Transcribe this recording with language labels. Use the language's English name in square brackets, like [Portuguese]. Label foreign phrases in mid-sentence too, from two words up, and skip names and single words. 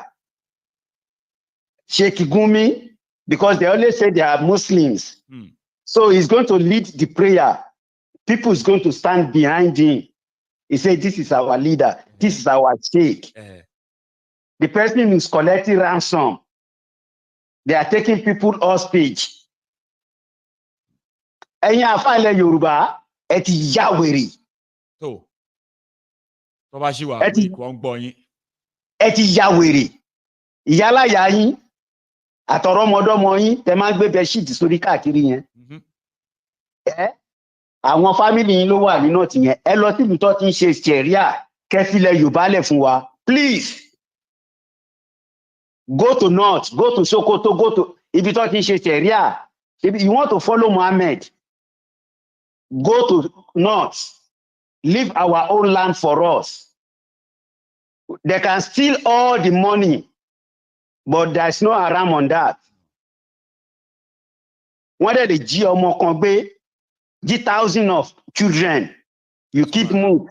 [English] Sheikh Gumi, because they always say they are Muslims. So he's going to lead the prayer. People is going to stand behind him. He said, this is our leader. This is our sheikh. The person who's collecting ransom. They are taking people hostage. [Yoruba] Ẹ̀yin àfáà ilẹ̀ Yorùbá, ẹ ti ya wèrè. Tó bá ṣì wà wí kò ń gbọ́ yín. Ẹ ti ya wèrè. Ìyáláyà yín àtọ̀rọ̀mọdọ́mọ yín tẹ́ máa ń gbé bẹ́ṣíìtì sórí káàkiri yẹn. Àwọn fámìlì yín ló wà nínú ọ̀tí yẹn. Ẹ lọ síbi tó ti ń ṣe ṣẹ̀ríà kẹ́fílẹ̀ Yorùbá lẹ̀ fún wa. [English] Please go to North, go to Sokoto, go to [Yoruba] ibi tó ti ń ṣe ṣẹ̀ríà. [English] If you want to follow Muhammad, go to North. Leave our own land for us. They can steal all the money, but there's no haram on that. Whether the G of children, you keep move.